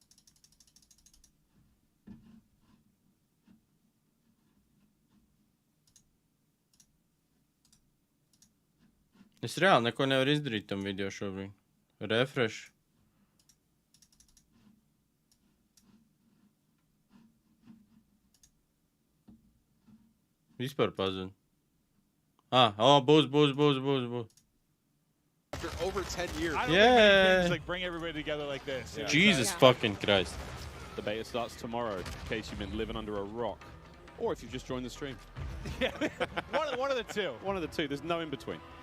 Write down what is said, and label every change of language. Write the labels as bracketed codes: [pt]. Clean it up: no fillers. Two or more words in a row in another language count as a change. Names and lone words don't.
[lv] Es reāli neko nevaru izdarīt tam video šobrīd. Refresh. Vispār pazud. Būs. [en] After over 10 years. I don't think many things like bring everybody together like this. Yeah. Jesus fucking Christ. The beta starts tomorrow, in case you've been living under a rock. Or if you've just joined the stream. Yeah, one of the two. One of the two. There's no in between.